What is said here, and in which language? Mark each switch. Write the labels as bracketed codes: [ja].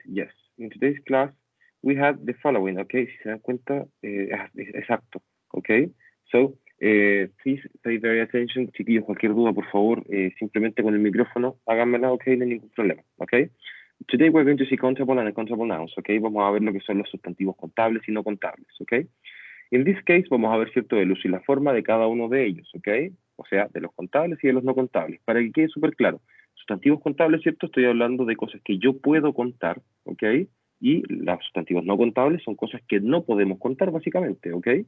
[en] Yes, in today's class, we have the following, okay? [es] Si se dan cuenta, exacto, [en] okay? So, please pay very attention. [es] Chiquillos, cualquier duda, por favor, simplemente con el micrófono, háganmela, okay? No hay ningún problema, okay? [en] Today we're going to see countable and uncountable nouns, okay? [es] Vamos a ver lo que son los sustantivos contables y no contables, okay? [en] In this case, [es] vamos a ver, ¿cierto?, el uso y la forma de cada uno de ellos, ¿ok? O sea, de los contables y de los no contables. Para que quede súper claro, sustantivos contables, ¿cierto? Estoy hablando de cosas que yo puedo contar, ¿ok? Y los sustantivos no contables son cosas que no podemos contar, básicamente, ¿ok?